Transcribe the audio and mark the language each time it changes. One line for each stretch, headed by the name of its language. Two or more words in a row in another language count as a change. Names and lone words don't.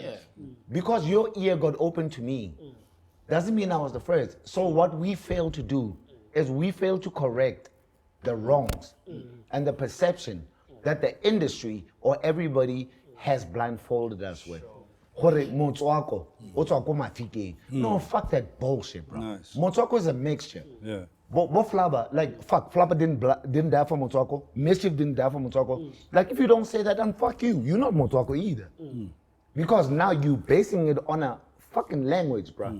English: Yeah. Because your ear got open to me, doesn't mean I was the first. So what we fail to do is we fail to correct the wrongs and the perception that the industry or everybody has blindfolded us with. Motswako, Motswako mafikeng. No, fuck that bullshit, bro. Nice. Motswako is a mixture. Yeah. But Flabber, like, fuck, Flabber didn't die for Motswako. Mischief didn't die for Motswako. Like, if you don't say that, then fuck you. You're not Motswako either. Because now you're basing it on a fucking language, bro.